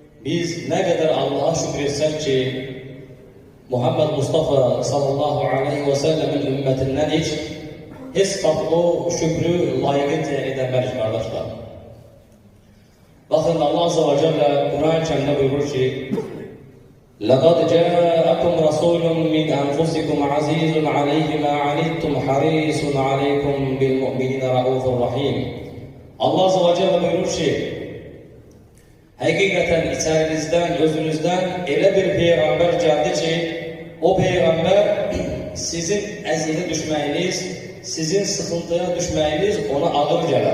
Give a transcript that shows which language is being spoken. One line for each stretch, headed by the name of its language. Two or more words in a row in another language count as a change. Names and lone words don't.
Turkish: Biz ne kadar Allah'a şükretsek ki Muhammed Mustafa
Arabic: صلى الله عليه وسلم
Turkish: ümmetinden hiç o şükrü layıkınca edemez kardeşler. Bakın Allah
Arabic: عز وجل
Turkish: Kur'an-ı Kerim'de buyurur ki
Arabic: لَقَدْ جَاءَكُمْ رَسُولٌ مِّنْ أَنْفُسِكُمْ عَزِيزٌ عَلَيْهِ مَا عَنِتُّمْ حَرِيصٌ عَلَيْكُمْ بِالْمُؤْمِنِينَ رَءُوفٌ رَحِيمٌ.
Turkish: Allah
Arabic: عز وجل
Turkish: buyurur ki hakikaten içerinizden, özünüzden öyle bir peygamber geldi ki o peygamber sizin
Azerbaijani: əziyyətə düşməyiniz,
Turkish: sizin sıkıntıya düşməyiniz ona
Azerbaijani: ağır gələr.